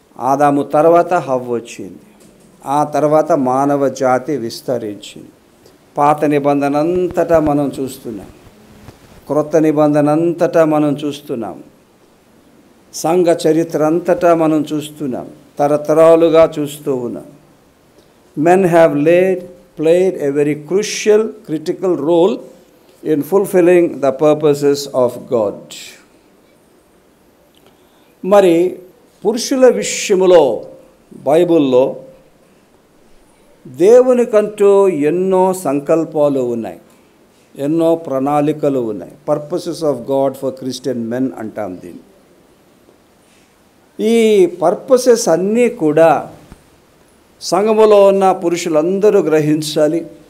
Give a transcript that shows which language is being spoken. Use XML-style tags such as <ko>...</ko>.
<te>ఆదాము తర్వాత హవ్వ వచ్చింది. ఆ తర్వాత మానవ జాతి విస్తరించింది. పాత నిబంధన అంతటా మనం చూస్తున్నాం, క్రొత్త నిబంధన అంతటా మనం చూస్తున్నాం, సంఘ చరిత్ర అంతటా మనం చూస్తున్నాం, తరతరాలుగా చూస్తూ ఉన్నాం.</te> <en>Men have played a very crucial, critical role in fulfilling the purposes of God.</en> <te>మరి పురుషుల విషయములో బైబిల్లో దేవునికంటూ ఎన్నో సంకల్పాలు ఉన్నాయి, ఎన్నో ప్రణాళికలు ఉన్నాయి.</te> <en>purposes of God for Christian men</en> <te>అంటాం దీన్ని. ఈ పర్పసెస్ అన్నీ కూడా సంఘములో ఉన్న పురుషులందరూ గ్రహించాలి.</te>